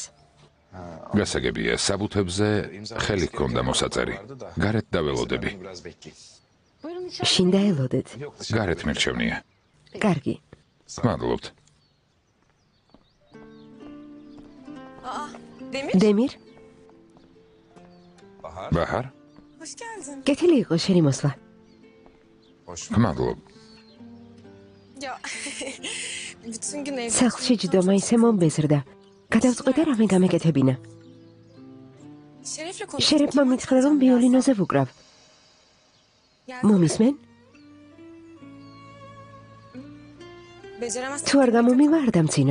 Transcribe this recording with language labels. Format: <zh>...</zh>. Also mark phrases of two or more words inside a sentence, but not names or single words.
<ka>გასაგებია, საბუთებზე ხელი ჰქონდა მოსაწერი. გარეთ დაველოდები. შინ დაელოდეთ. გარეთ მირჩევნია. კარგი. გმადლობთ. დემირ, ბაჰარ?</ka> <tr>Hoş geldin.</tr> <ka>კეთილი იყო შენი მოსვლა. გმადლობ.</ka> <tr>Ya bütün gün evde.</tr> <ka>სახლში ჯდომა ისე მომბეზრდა. გადავწყვეტე რამე გამეკეთებინა.</ka> <tr>Şeref'le konuştuk.</tr> <ka>შერეფმა მითხრა რომ ვიოლინოზე ვუკრავ. მომისმენ?</ka> <tr>Beceremezsin.</tr> <ka>თუ არ გამომივა არ დამცინო.</ka>